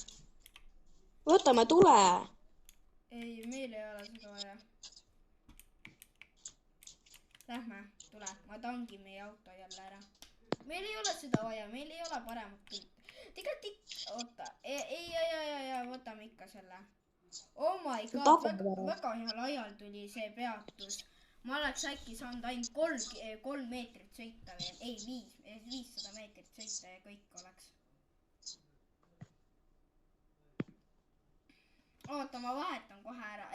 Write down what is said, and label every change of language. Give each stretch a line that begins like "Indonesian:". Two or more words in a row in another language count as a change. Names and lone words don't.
Estonian: võtame tule. ei, meil ei ole seda vaja. Lähme, tule, ma tangin meie auto jälle ära. meil ei ole seda vaja, meil ei ole paremat pilti. tegelikult oota, ei, võtame ikka selle.
English: Oh my god,
Estonian: väga heal ajal tuli see peatus. ma oleks äkki saanud ainult 3 meetrit sõita veel, ei 500 meetrit sõita ja kõik oleks. oota, ma vahetan kohe ära.